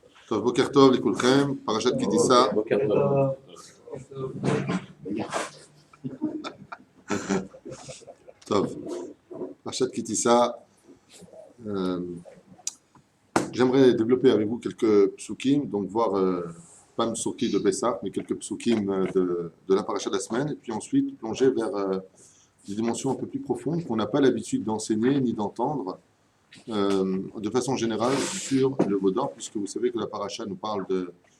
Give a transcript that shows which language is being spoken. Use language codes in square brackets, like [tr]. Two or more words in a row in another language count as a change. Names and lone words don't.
[he] טוב, בוקר טוב לכולכם, פרשת כי תישא. בוקר טוב. טוב, פרשת כי תישא. [fr] J'aimerais développer avec vous quelques psukim, donc voir pas une psuki de Bessar, mais quelques psukim de la paracha de la semaine, et puis ensuite plonger vers des dimensions un peu plus profondes qu'on n'a pas l'habitude d'enseigner ni d'entendre de façon générale sur le Vaudor, puisque vous savez que la paracha nous parle de